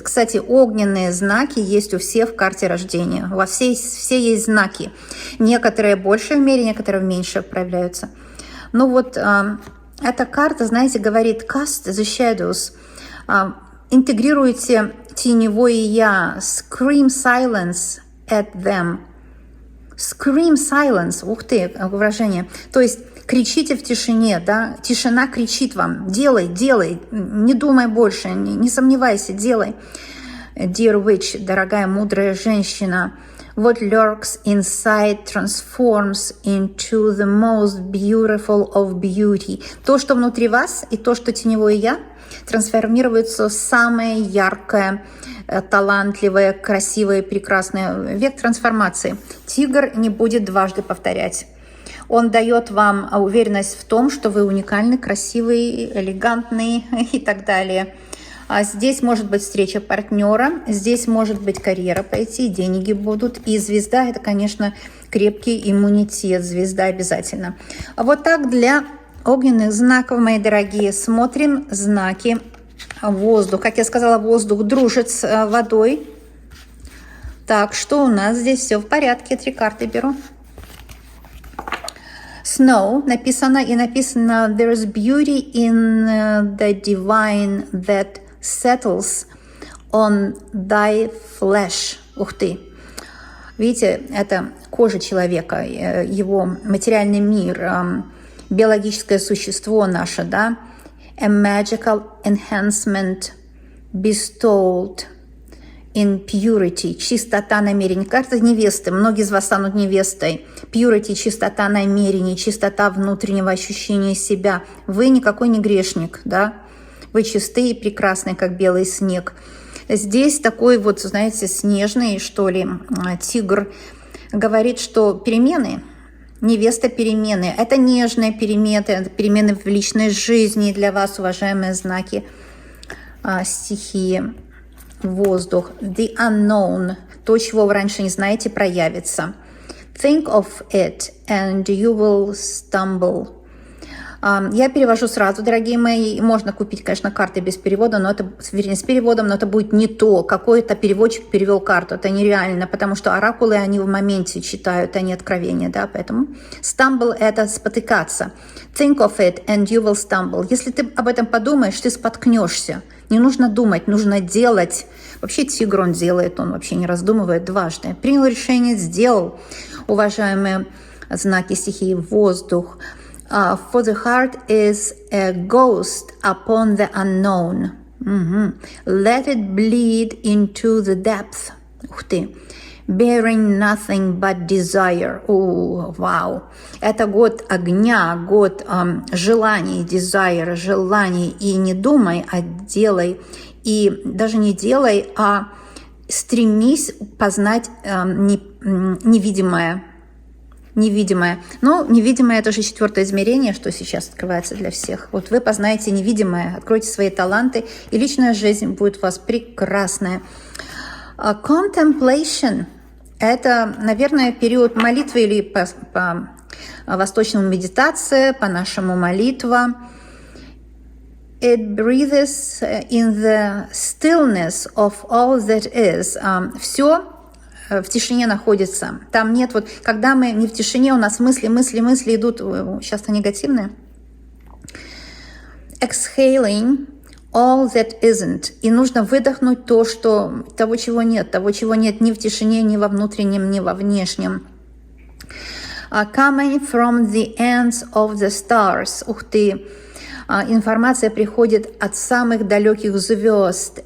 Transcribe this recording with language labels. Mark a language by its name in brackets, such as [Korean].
[Russian] Кстати, огненные знаки есть у всех в карте рождения. У вас все есть знаки. Некоторые больше в мере, некоторые меньше проявляются. Ну вот эта карта, знаете, говорит [English] cast the shadows. [Russian] Интегрируйте теневое я. [English] Scream silence at them. Scream silence. [Russian] Ух ты, выражение. То есть кричите в тишине, да, тишина кричит вам, делай, делай, не думай больше, не сомневайся, делай. [English] Dear witch, [Russian] дорогая мудрая женщина, [English] what lurks inside transforms into the most beautiful of beauty. [Russian] То, что внутри вас, и то, что теневое я, трансформируется в самое яркое, талантливое, красивое, прекрасное. Век трансформации. Тигр не будет дважды повторять. Он дает вам уверенность в том, что вы уникальны, красивый, элегантный и так далее. А здесь может быть встреча партнера, здесь может быть карьера пойти, деньги будут. И звезда – это, конечно, крепкий иммунитет. Звезда обязательно. А вот так для огненных знаков, мои дорогие. Смотрим знаки. Воздух. Как я сказала, воздух дружит с водой. Так, что у нас здесь? Все в порядке. 3 карты беру. [English] Snow [Russian] написано, и написано [English] there is beauty in the divine that settles on thy flesh. [Russian] Ух ты! Видите, это кожа человека, его материальный мир, биологическое существо наше, да? [English] A magical enhancement bestowed in purity, [Russian] чистота намерений. Карта невесты, многие из вас станут невестой. Purity, чистота намерений, чистота внутреннего ощущения себя. Вы никакой не грешник, да? Вы чистые и прекрасные, как белый снег. Здесь такой вот, знаете, снежный, что ли, тигр говорит, что перемены, невеста перемены. Это нежные перемены, это перемены в личной жизни для вас, уважаемые знаки стихии. Воздух. [English] The unknown. [Russian] То, чего вы раньше не знаете, проявится. [English] Think of it and you will stumble. [Russian] Я перевожу сразу, дорогие мои. Можно купить, конечно, карты без перевода, но это, вернее, с переводом, но это будет не то. Какой-то переводчик перевел карту. Это нереально, потому что оракулы, они в моменте читают, а не откровения, да, поэтому stumble – это спотыкаться. [English] Think of it and you will stumble. [Russian] Если ты об этом подумаешь, ты споткнешься. Не нужно думать, нужно делать. Вообще тигр, он делает, он вообще не раздумывает дважды. Принял решение, сделал. Уважаемые знаки стихии воздух. [English] For the heart is a ghost upon the unknown. Let it bleed into the depth. [Russian] Ух ты. [English] Bearing nothing but desire. [Russian] Вау. Это год огня, год желаний, desire, желаний. И не думай, а делай. И даже не делай, а стремись познать невидимое. Невидимое. Но невидимое – это же 4-е измерение, что сейчас открывается для всех. Вот вы познаете невидимое, откройте свои таланты, и личная жизнь будет у вас прекрасная. Contemplation – это, наверное, период молитвы или по восточному медитация, по-нашему молитва. [English] It breathes in the stillness of all that is. [Russian] Все в тишине находится. Там нет вот, когда мы не в тишине, у нас мысли идут, часто негативные. [English] Exhaling all that isn't. [Russian] И нужно выдохнуть того, чего нет ни в тишине, ни во внутреннем, ни во внешнем. [English] Coming from the ends of the stars. [Russian] Ух ты! Информация приходит от самых далеких звезд.